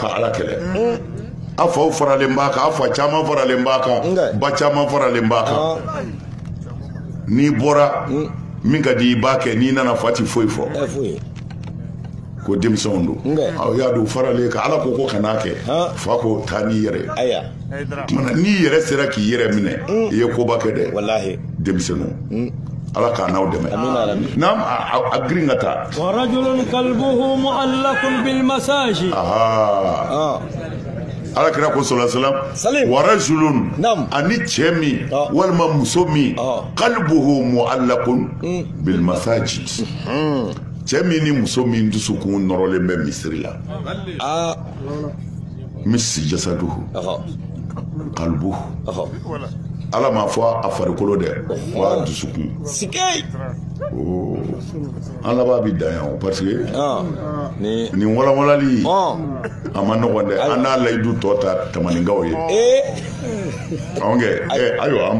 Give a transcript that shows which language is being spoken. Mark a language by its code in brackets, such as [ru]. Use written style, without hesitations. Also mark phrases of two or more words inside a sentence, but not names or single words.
[bm] ka ala kɛlɛ a faw faralen b'a kan a fa caman faralen b'a kan ba caman faralen b'a kan n'i bɔra min ka di i b'a kɛ n'i nana fa ti foyi fɔ ko denmisɛnw don aw y'a don faralen kan ala ko kan'a kɛ fa ko taa n'i yɛrɛ ye n'i yɛrɛ sera k'i yɛrɛ minɛ i ye koba kɛ dɛ denmisɛnninw ala ka n'aw dɛmɛ n'am a girin ka taa [ar] ورجل قلبه معلق بالمساجد [bm] ala kira ko [ar] صلى الله عليه ورجل [bm] ani cɛ min walima muso min [ar] قلبه معلق بالمساجد [bm] cɛ min ni muso min dusukun nɔrɔlen bɛ misiri la misi [ar] جسده قلبه [bm] ala ma fɔ a farikolo dɛ wa dusukun ala b'a bi dan yan [fr] parce que [bm] nin walawalali a ma nɔgɔn dɛ an n'a layidu tɔ ta tamaninkaw ye ayiwa an